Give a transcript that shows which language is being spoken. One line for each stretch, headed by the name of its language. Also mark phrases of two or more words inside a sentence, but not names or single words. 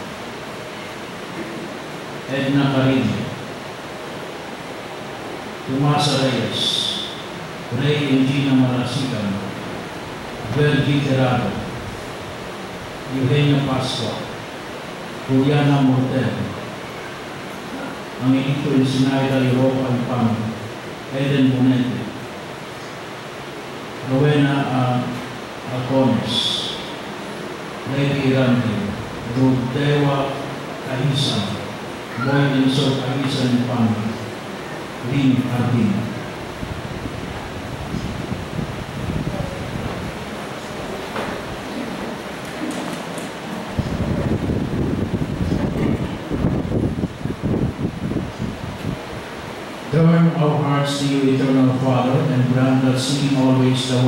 English: Edna Carino, Tomasa Reyes, Ray and Gina Marasigan, Vergi Terrado, Eugenia Pascua, Juliana Mortel, Angelito and Sinaida Europa and Pam, Eden Bonete, Rowena Alcones, Lady Randy, Rodewa Kahisan, Boy and So Kahisan and Pam, Lynn Ardina. Turn our hearts to you, eternal Father, and grant that seeing always the